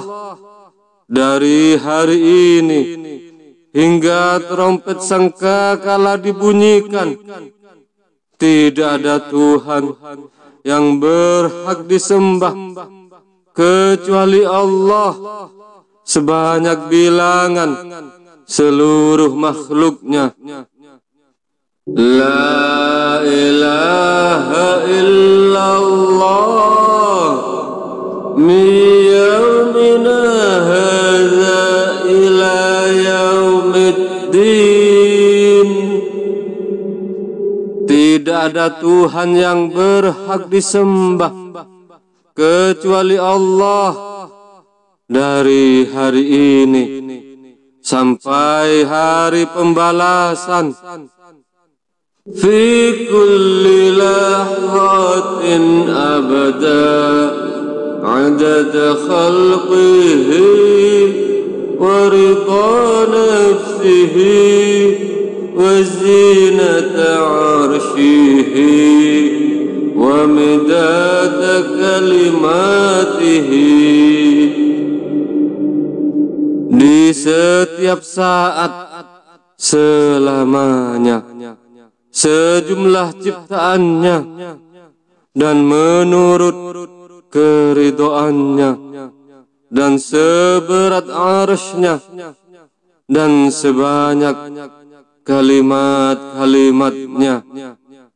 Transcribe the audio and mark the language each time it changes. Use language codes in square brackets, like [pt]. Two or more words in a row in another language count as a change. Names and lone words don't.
[id] Dari hari ini hingga trompet sangkakala dibunyikan, tidak ada Tuhan yang berhak disembah kecuali Allah, sebanyak bilangan seluruh makhluknya. [ar] لا إله إلا الله من يومنا هذا إلى يوم الدين. [id] Tidak ada Tuhan yang berhak disembah kecuali Allah dari hari ini sampai hari pembalasan. [ar] في كل لحظة أبدا عدد خلقه ورضا نفسه وزنة عرشه ومداد كلماته. [id] Di setiap saat selamanya sejumlah ciptaannya dan menurut keridhoannya, dan seberat arsy-Nya dan sebanyak kalimat-kalimat-Nya.